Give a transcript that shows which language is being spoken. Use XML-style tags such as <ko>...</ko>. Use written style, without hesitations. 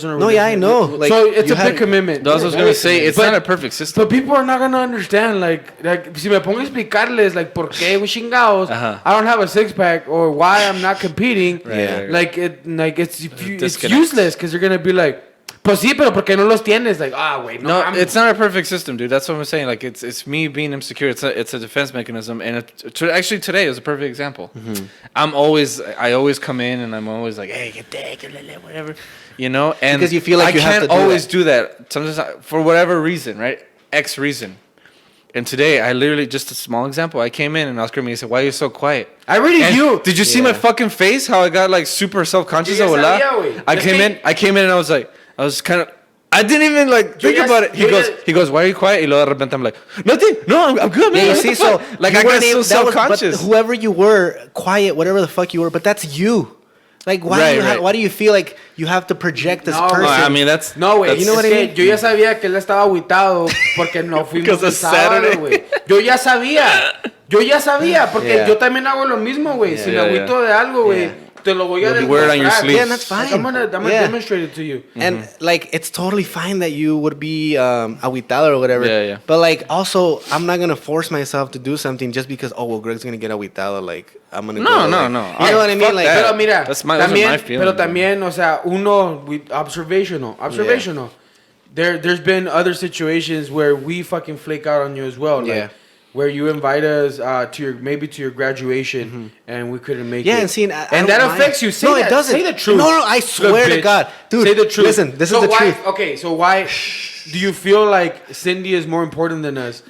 <en>No, yeah, I know. Like, so it's a big commitment. That's what I was gonna say. It's not a perfect system. But people are not gonna understand. Like</en> <es>si me pongo a explicarles,</es> <en>like,</en> <es>por qué chingados,</es> <en>I don't have a six pack or why I'm not competing. Right. Like it's useless because you're gonna be like.</en> <es>Pues sí, pero porque no los tienes, like, güey,</es> <en>no, it's not a perfect system, dude. That's what I'm saying. Like, it's me being insecure. It's a defense mechanism, and actually today is a perfect example. I always come in and I'm always like, hey, get that, whatever, you know, and because you feel like I you have to can't always do that. Sometimes for whatever reason, right? X reason. And today, I literally, just a small example, I came in and Oscar me said, why are you so quiet? I really do. Did you see my fucking face? How I got like super self-conscious? I came in and I was kind of, I didn't even like think about it. He goes, why are you quiet?</en> <es>Y luego de repente</es> <en>I'm like, nothing. No, I'm good, man. Yeah, you see, so like I got so self-conscious. But whoever you were, quiet, whatever the fuck you were, but that's you. Like, why do you feel like you have to project this person? No, I mean, that's...</en> <es>No, güey.</es> <en>You know what I mean?</en> <es>Yo ya sabía que él estaba agüitado porque no fuimos el sábado, güey. Yo ya sabía porque yo también hago lo mismo, güey. Si me agüito de algo, güey. Te lo voy a demostrar.</es> <en>Yeah, that's fine. I'm gonna demonstrate it to you. And like, it's totally fine that you would be agüitado or whatever. Yeah. But like, also, I'm not gonna force myself to do something just because Greg's gonna get agüitado. Like, I'm gonna no. You know what I mean? Like,</en> <es>pero mira,</es> <en>that's my feeling.</en> <es>Pero también, o sea, observational.</es> <en>Yeah. There's been other situations where we fucking flake out on you as well. Like, where you invite us to your graduation and we couldn't make it. Yeah, and see, and that affects you. No, it doesn't. Say the truth. No, I swear to God, dude. Say the truth. Listen, this is the truth. Okay, so why do you feel like Cindy is more important than us?</en>